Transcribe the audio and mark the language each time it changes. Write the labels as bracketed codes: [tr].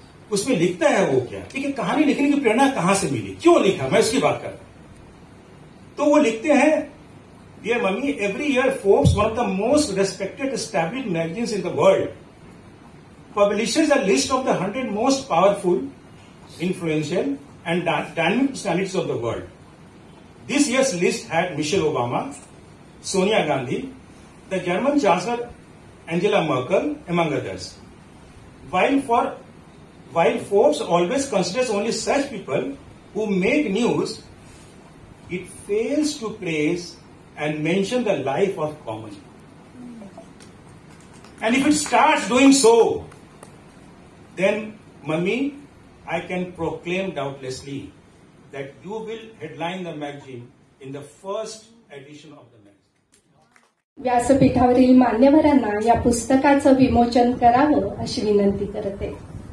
[hi] उसमें लिखता है वो क्या, ठीक कहानी लिखने की प्रेरणा कहां से मिली, क्यों लिखा, मैं इसकी बात करता हूं। तो वो लिखते हैं, [en] Dear mummy, every year Forbes, one of the most respected established magazines in the world, publishes a list of the 100 most powerful, influential and dynamic personalities of the world. This year's list had Michelle Obama, Sonia Gandhi, the German Chancellor Angela Merkel, among others. While Forbes always considers only such people who make news, it fails to praise and mention the life of common. And if it starts doing so, then, Mummy, I can proclaim doubtlessly that you will headline the magazine in the first edition of the magazine. [mr] व्यासपीठावरील मान्यवरांना या पुस्तकाचं विमोचन करावं अशी विनंती करते.